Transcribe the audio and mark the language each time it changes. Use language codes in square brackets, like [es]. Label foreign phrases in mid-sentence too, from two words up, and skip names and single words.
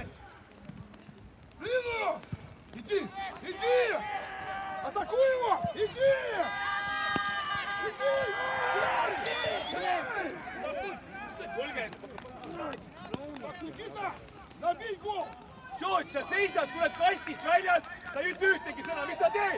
[ru] Длинную! Иди! Иди! Атакуй его! Иди! Иди! Никита! Забей гол! [et] George, sa seisad, tuled kastist väljas, sa ei ütle ühtegi sõna, mis sa teed?